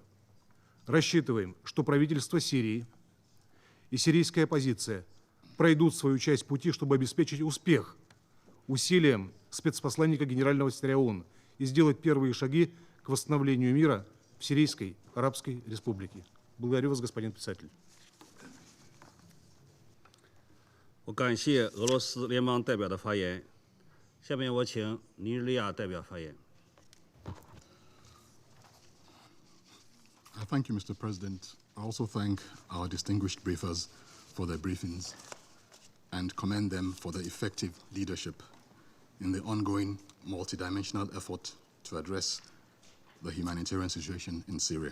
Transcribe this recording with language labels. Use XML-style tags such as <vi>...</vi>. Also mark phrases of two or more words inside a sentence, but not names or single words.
<ru>Рассчитываем, что правительство Сирии и сирийская оппозиция пройдут свою часть пути, чтобы обеспечить успех усилиям спецпосланника Генерального секретаря ООН и сделать первые шаги к восстановлению мира в Сирийской Арабской Республике. Благодарю вас, господин председатель.</ru> <zh>我感谢俄罗斯联邦代表的发言。下面我请尼日利亚代表发言。</zh> <en>Thank you, Mr. President. I also thank our distinguished briefers for their briefings and commend them for their effective leadership in the ongoing multidimensional effort to address the humanitarian situation in Syria.</en>